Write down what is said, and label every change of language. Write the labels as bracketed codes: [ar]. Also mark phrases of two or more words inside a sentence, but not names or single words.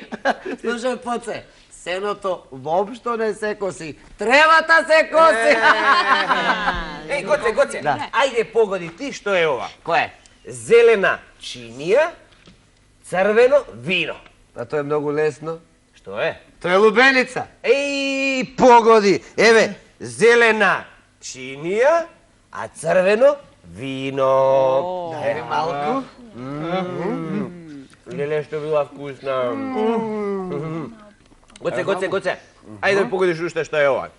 [mk] Слушај, Поце, сеното воопшто не се коси. Тревата се коси. Гоце, ајде погоди ти што е ова? Кој е? Зелена чинија, црвено вино. А тоа е многу лесно. [sr] Što je? To je lubenica. Ej, pogodi. [mk] Еве, зелена чинија, а црвено вино. Дай ми малку. Леле, што била вкусна. Гоце. Ајде да погодиш уште што е ова.